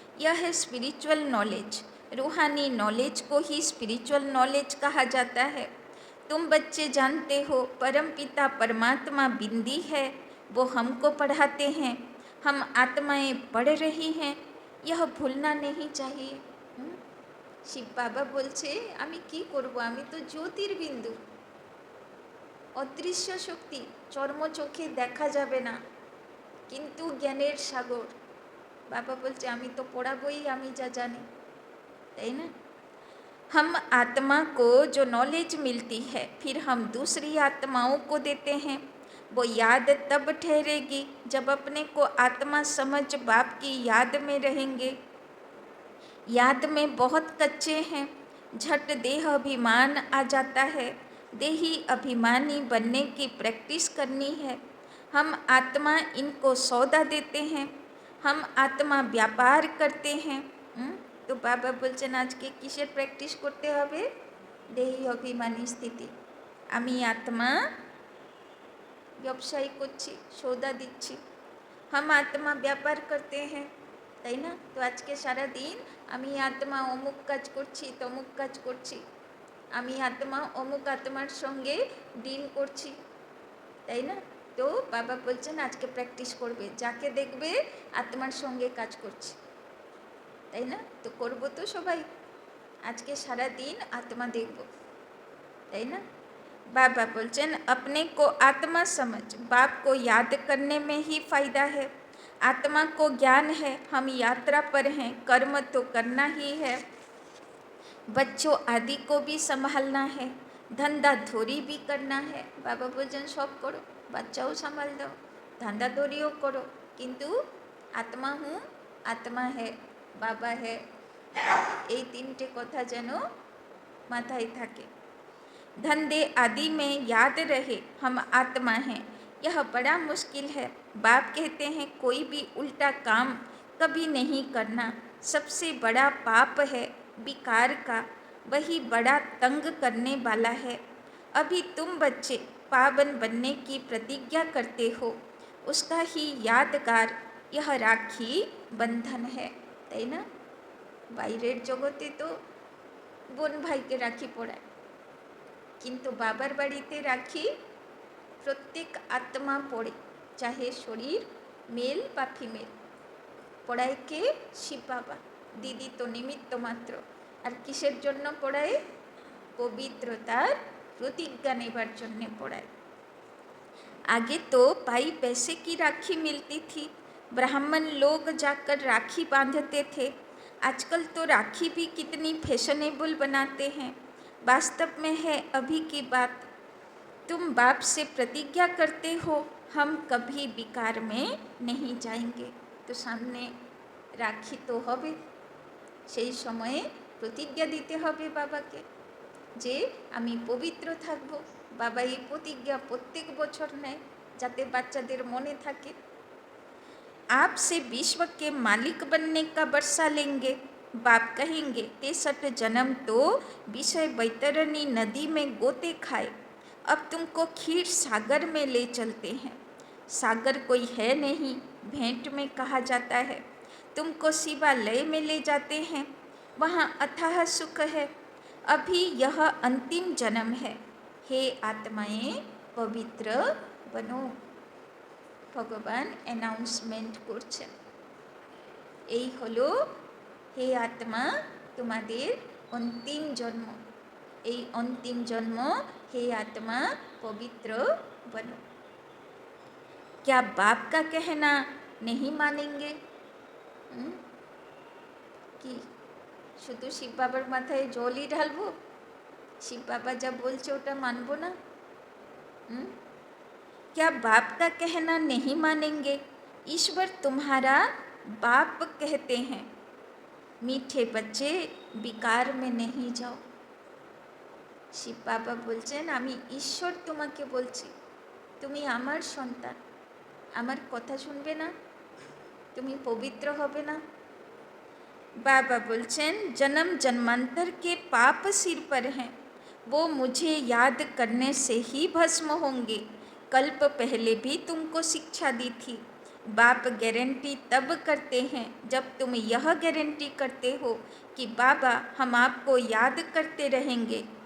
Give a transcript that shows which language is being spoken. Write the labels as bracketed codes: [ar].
[hi] यह है spiritual knowledge. रूहानी नॉलेज को ही स्पिरिचुअल नॉलेज कहा जाता है। तुम बच्चे जानते हो परम पिता परमात्मा बिंदी है, वो हमको पढ़ाते हैं। हम आत्माएं पढ़ रही हैं, यह भूलना नहीं चाहिए। [bn] শিব বাবা বলছে আমি কি করব, আমি তো জ্যোতির্বিন্দু, অদৃশ্য শক্তি, চর্ম চোখে দেখা যাবে না, কিন্তু জ্ঞানের সাগর। বাবা বলছে আমি তো পড়াবই, আমি যা জানি। তাই না? [hi] हम आत्मा को जो नॉलेज मिलती है फिर हम दूसरी आत्माओं को देते हैं। वो याद तब ठहरेगी जब अपने को आत्मा समझ बाप की याद में रहेंगे। याद में बहुत कच्चे हैं, झट देह अभिमान आ जाता है। देही अभिमानी बनने की प्रैक्टिस करनी है। हम आत्मा इनको सौदा देते हैं, हम आत्मा व्यापार करते हैं। [bn] তো বাবা বলছেন আজকে কিসের প্র্যাকটিস করতে হবে? দেহি অভিমানী স্থিতি। আমি আত্মা ব্যবসায়ী করছি, সৌদা দিচ্ছি। [hi] हम आत्मा व्यापार करते हैं, [bn] তাই না? তো আজকে সারা দিন আমি আত্মা অমুক কাজ করছি, তমুক কাজ করছি, আমি আত্মা অমুক আত্মার সঙ্গে ডিল করছি, তাই না? তো বাবা বলছেন আজকে প্র্যাকটিস করবে, যাকে দেখবে আত্মার সঙ্গে কাজ করছে, তাই না? তো করবো তো সবাই, আজকে সারা দিন আত্মা দেখব, তাই না? [hi] बाबा [bn] बोलचन [hi] अपने को आत्मा समझ बाप को याद करने में ही फ़ायदा है। आत्मा को ज्ञान है, हम यात्रा पर हैं, कर्म तो करना ही है। बच्चों आदि को भी संभालना है, धंधा धोरी भी करना है। बाबा [bn] बोलचन [hi] सब करो, बच्चाओं संभाल दो, धंधा धोरियों करो, किंतु आत्मा हूँ, आत्मा है, बाबा है, [bn] এই তিনটে কথা যেন माथाয় থাকে। [hi] धंधे आदि में याद रहे हम आत्मा हैं, यह बड़ा मुश्किल है। बाप कहते हैं कोई भी उल्टा काम कभी नहीं करना, सबसे बड़ा पाप है विकार का, वही बड़ा तंग करने वाला है। अभी तुम बच्चे पावन बनने की प्रतिज्ञा करते हो, उसका ही यादगार यह राखी बंधन है। [bn] তাই না? বাইরের জগতে তো বোন ভাইকে রাখি পড়ায়, কিন্তু বাবার বাড়িতে রাখি প্রত্যেক আত্মা পড়ে, চাহে শরীর মেল বা ফিমেল। পড়ায় কে? শিব বাবা। দিদি তো নিমিত্ত মাত্র। আর কিসের জন্য পড়ায়? পবিত্রতার প্রতিজ্ঞা নেবার জন্য পড়ায়। [hi] आगे तो भाई पैसे की राखी मिलती थी, ब्राह्मण लोग जाकर राखी बांधते थे। आजकल तो राखी भी कितनी फैशनेबल बनाते हैं। वास्तव में है अभी की बात, तुम बाप से प्रतिज्ञा करते हो हम कभी विकार में नहीं जाएंगे। तो सामने राखी तो [bn] হবে, সেই সময়ে প্রতিজ্ঞা দিতে হবে বাবাকে যে আমি পবিত্র থাকব। বাবা এই প্রতিজ্ঞা প্রত্যেক বছর নেয় যাতে বাচ্চাদের মনে থাকে। [hi] आपसे विश्व के मालिक बनने का वर्षा लेंगे, बाप कहेंगे 63 जन्म तो विषय बैतरणी नदी में गोते खाए, अब तुमको क्षीर सागर में ले चलते हैं। सागर कोई है नहीं, भेंट में कहा जाता है। तुमको शिवालय में ले जाते हैं, वहाँ अथाह सुख है। अभी यह अंतिम जन्म है, हे आत्माएं पवित्र बनो। [bn] ভগবান অ্যানাউন্সমেন্ট করছেন, এই হলো হে আত্মা তোমাদের অন্তিম জন্ম। এই অন্তিম জন্ম [hi] हे आत्मा पवित्र बनो। क्या बाप का कहना नहीं मानेंगे? [bn] কি শুধু শিব বাবার মাথায় জলই ঢালবো? শিব বাবা যা বলছে ওটা মানবো না? [hi] क्या बाप का कहना नहीं मानेंगे? ईश्वर तुम्हारा बाप कहते हैं, मीठे बच्चे विकार में नहीं जाओ। [bn] শিব বাবা বলছেন আমি ঈশ্বর তোমাকে বলছি, তুমি আমার সন্তান, আমার কথা শুনবে না? তুমি পবিত্র হবে না? [hi] बाबा [bn] बोलचन [hi] जन्म जन्मांतर के पाप सिर पर हैं, वो मुझे याद करने से ही भस्म होंगे। कल्प पहले भी तुमको शिक्षा दी थी। बाप गारंटी तब करते हैं जब तुम यह गारंटी करते हो कि बाबा हम आपको याद करते रहेंगे।